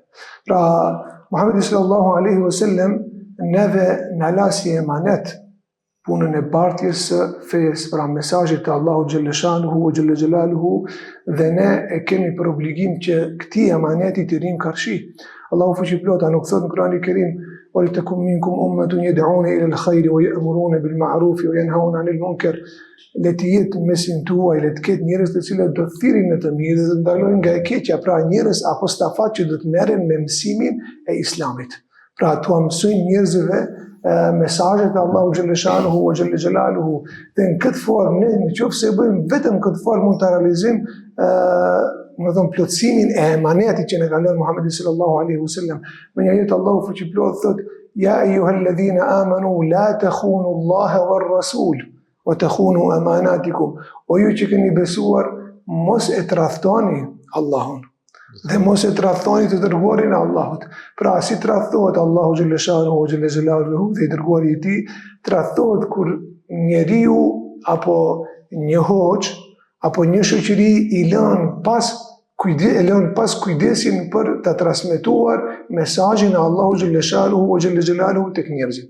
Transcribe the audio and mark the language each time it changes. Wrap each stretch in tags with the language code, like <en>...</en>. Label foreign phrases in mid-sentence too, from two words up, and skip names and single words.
<sq>Pra, Muhammedi</sq> <ar>صلى الله عليه وسلم</ar> <sq>neve na la si emanet punën e bartjes së fesë, pra mesazhet të Allahu</sq> <ar>جل شأنه جل جلاله,</ar> <sq>dhe ne e kemi për obligim që këtij emaneti të rim karshi. Allahu fuqiplota nuk thot në Kur'anin e Kerim:</sq> <ar>"ولتكن منكم أمة يدعون إلى الخير ويأمرون بالمعروف وينهون عن المنكر."</ar> <sq>Le të jetë mesin tuaj, le të ketë njerëz të cilët do të thirrin në të mirë dhe të ndalojnë nga e keqja, pra njerëz apo stafat që do të merren me mësimin e Islamit. Pra tu mësojnë njerëzve mesazhet e Allahu</sq> <ar>جل شأنه وجل جلاله.</ar> <sq>Dhe në këtë formë, nëse bëjmë vetëm këtë formë, mund të realizojmë plotësimin e emanetit që ne ka lënë Muhammedi</sq> <ar>صلى الله عليه وسلم.</ar> <sq>Me një ajet Allahu fuqiplot thot:</sq> <ar>"يا أيها الذين آمنوا لا تخونوا الله والرسول وتخونوا أماناتكم."</ar> <sq>O ju që keni besuar, mos e tradhtoni Allahun dhe mos e tradhtoni të dërguarin e Allahut. Pra si tradhtohet Allahu</sq> <ar>جل شأنه جل جلاله</ar> <sq>dhe i dërguari i tij, tradhtohet kur njeriu apo një hoxh apo një shoqëri i lën pas kujdesin për të transmetuar mesazhin e Allahu</sq> <ar>جل شأنه جل جلاله</ar> <sq>tek njerëzit.</sq>